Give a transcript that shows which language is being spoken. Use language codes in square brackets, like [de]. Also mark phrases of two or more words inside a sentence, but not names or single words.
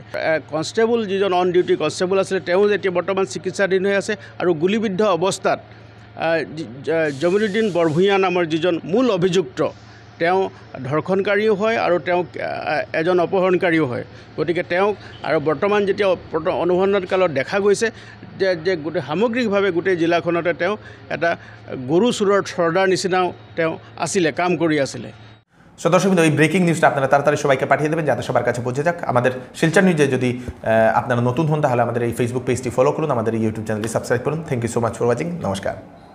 [as] কনষ্টেবল যিজন অন ডিউটি কনষ্টেবল আছিলে তেওঁ এতিয়া বৰ্তমান চিকিৎসাধীন হৈ আছে আৰু গুলিবিদ্ধ অৱস্থাত জমিৰুদ্দিন বৰভূঞা নামৰ যিজন মূল অভিযুক্ত তেওঁ ধৰ্ষণকাৰীও হয় আৰু তেওঁ এজন অপহৰণকাৰীও হয়। গতিকে তেওঁক আৰু বৰ্তমান যেতিয়া অনুসন্ধান কালত দেখা গৈছে যে গোটেই সামগ্ৰিকভাৱে গোটেই জিলাখনতে তেওঁ এটা গৰু চোৰৰ চৰ্দাৰ নিচিনাও তেওঁ আছিলে, কাম কৰি আছিলে। [bn] সো দর্শকবৃন্দ, এই ব্রেকিং নিউজটা আপনারা তাড়াতাড়ি সবাইকে পাঠিয়ে দেবেন যাতে সবার কাছে পৌঁছে যাক। আমাদের শিলচর নিউজে যদি আপনারা নতুন হন তাহলে আমাদের এই ফেসবুক পেজটি ফলো করুন, আমাদের এই ইউটিউব চ্যানেলটি সাবস্ক্রাইব করুন। [en] thank you so much for watching. নমস্কার।